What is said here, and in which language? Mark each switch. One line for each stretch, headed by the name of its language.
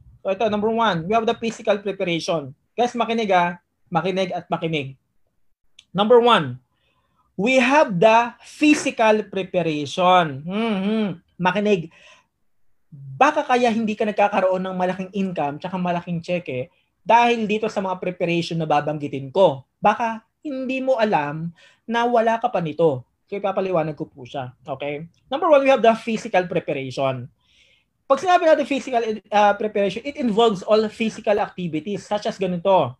English: So, ito, number 1, we have the physical preparation.
Filipino: Guys, makinig at makinig.
English: Number 1, we have the physical preparation.
Filipino: Makinig. Baka kaya hindi ka nagkakaroon ng malaking income tsaka malaking cheque dahil dito sa mga preparation na babanggitin ko. Baka hindi mo alam na wala ka pa nito. Kaya papaliwanag ko po siya. Okay?
English: Number 1, we have the physical preparation.
Filipino: Pag sinabi natin
English: physical preparation, it involves all physical activities such as ganito.